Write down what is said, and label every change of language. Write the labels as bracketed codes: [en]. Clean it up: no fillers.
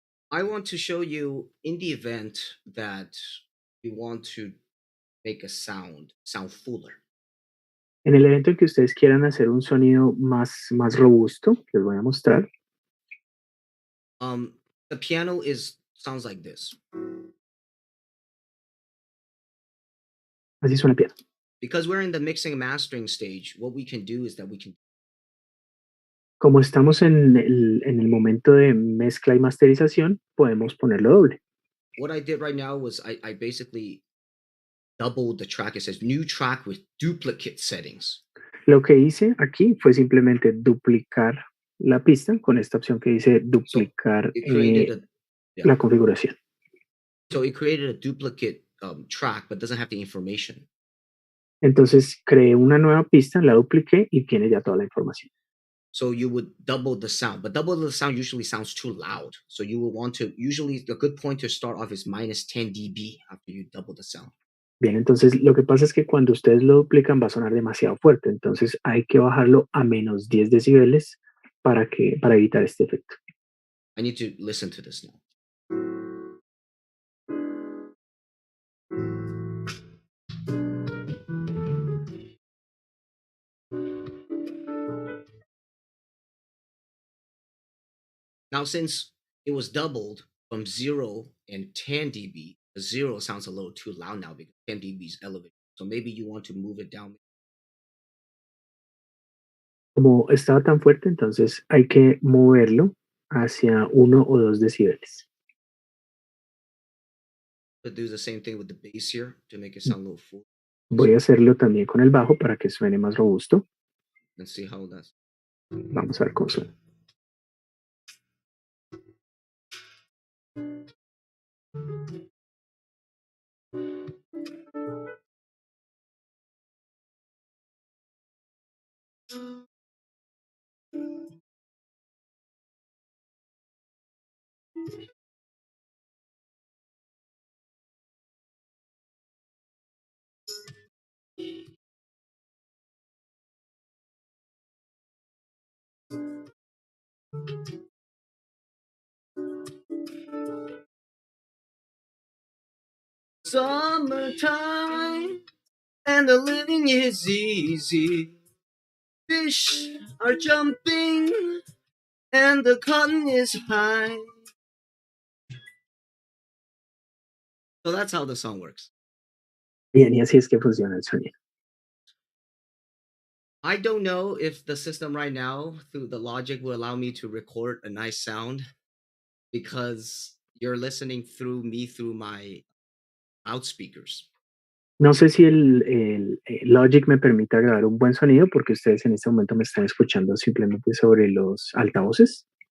[en] I want to show you in the event that you want to make a sound fuller. [es] En el evento en que ustedes quieran hacer un sonido más robusto, les voy a mostrar. [en] The piano sounds like this. [es] Así suena el piano. [en] Because we're in the mixing and mastering stage, what we can do is that we can. [es] Como estamos en el momento de mezcla y masterización, podemos ponerlo doble. [en] What I did right now was I basically doubled the track. It says new track with duplicate settings. [es] Lo que hice aquí fue simplemente duplicar la pista con esta opción que dice duplicar la configuración. [en] So it created a duplicate track, but doesn't have the information. [es] Entonces creé una nueva pista, la dupliqué y tiene ya toda la información. [en] So you would double the sound, but double the sound usually sounds too loud. So you will want to, usually a good point to start off is -10 dB after you double the sound. [es] Bien, entonces lo que pasa es que cuando ustedes lo duplican va a sonar demasiado fuerte, entonces hay que bajarlo a -10 decibeles para evitar este efecto. [en] I need to listen to this now. Now, since it was doubled from 0 and 10 dB, the 0 sounds a little too loud now because 10 dB is elevated. So maybe you want to move it down. [es] Como estaba tan fuerte, entonces hay que moverlo hacia 1 o 2 decibeles. [en] But do the same thing with the bass here to make it sound a little full. [es] Voy a hacerlo también con el bajo para que suene más robusto. [en] Let's see how that's. [es] Vamos a ver cómo suena. [en] Summertime and the living is easy. Fish are jumping and the cotton is high. So that's how the song works. [es] Bien, y así es que funciona el sonido. [en] I don't know if the system right now through the Logic will allow me to record a nice sound. because you're listening through me through my loudspeakers. [es] No sé si Logic me permita grabar un buen sonido porque ustedes en este momento me están escuchando simplemente sobre los altavoces.